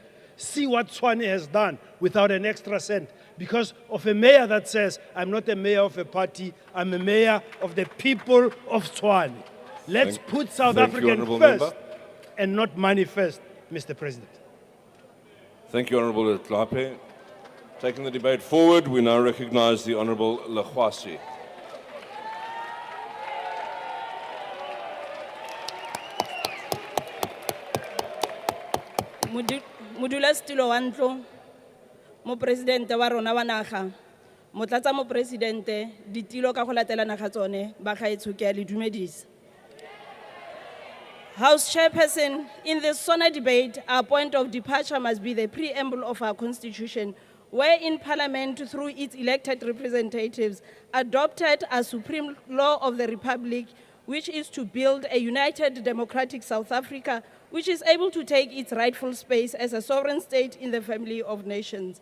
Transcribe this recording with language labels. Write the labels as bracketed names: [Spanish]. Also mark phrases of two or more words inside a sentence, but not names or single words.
[English] See what Tshwane has done without an extra cent because of a mayor that says, I'm not a mayor of a party, I'm a mayor of the people of Tshwane. Let's put South African first and not money first, Mr. President. Thank you, Honourable Tlape. Taking the debate forward, we now recognise the Honourable Lekhwasi. [Tswana] Modulasetulo wa ntlo, Mopresidente wa rona wa naga, Motlatsa Mopresidente, ditilo ka go latelana ga tsone, ba gaetsho ke a le dumedisa. [English] House Chairperson, in this SONA debate, our point of departure must be the preamble of our Constitution, wherein Parliament, through its elected representatives, adopted a supreme law of the Republic, which is to build a united democratic South Africa, which is able to take its rightful space as a sovereign state in the family of nations.